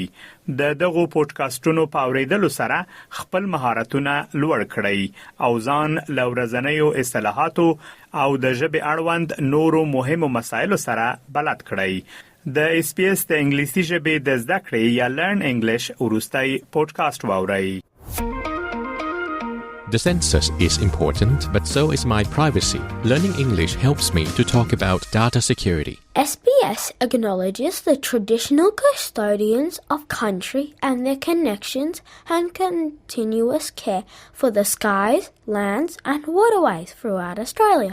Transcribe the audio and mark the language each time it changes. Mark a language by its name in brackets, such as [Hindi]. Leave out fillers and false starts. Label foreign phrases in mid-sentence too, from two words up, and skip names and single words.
[Pashto] دغه پودکاسټونو په اوریدلو سره خپل مهارتونه لوړ کړئ او ځان له ورځنیو اصطلاحاتو او د ژبې اړوند نورو مهمو مسایلو سره بلد کړئ. د SBS د انګلیسي ژبې د زده کړې یا [English] Learn English [Pashto] وروستي پودکاسټ واورئ. [English] The census is important, but so is my privacy. Learning English helps me to talk about data security. SBS acknowledges the traditional custodians of country and their connections and continuous care for the skies, lands and waterways throughout Australia.